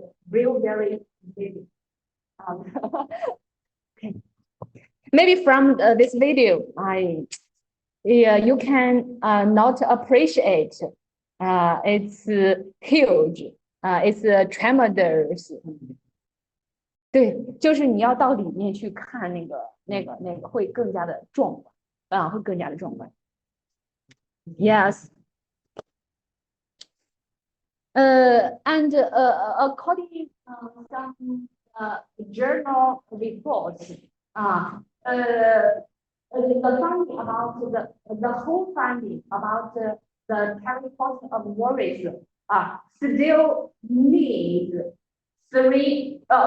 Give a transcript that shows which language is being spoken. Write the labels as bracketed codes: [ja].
[en] Real very big. Okay. Maybe from this video, you can not appreciate it's huge, it's tremendous. [zh] 对，就是你要到里面去看那个会更加的壮观，会更加的壮观。 [en] Yes. And according to some journal reports, the finding about the whole finding about the terracotta of warriors still need 7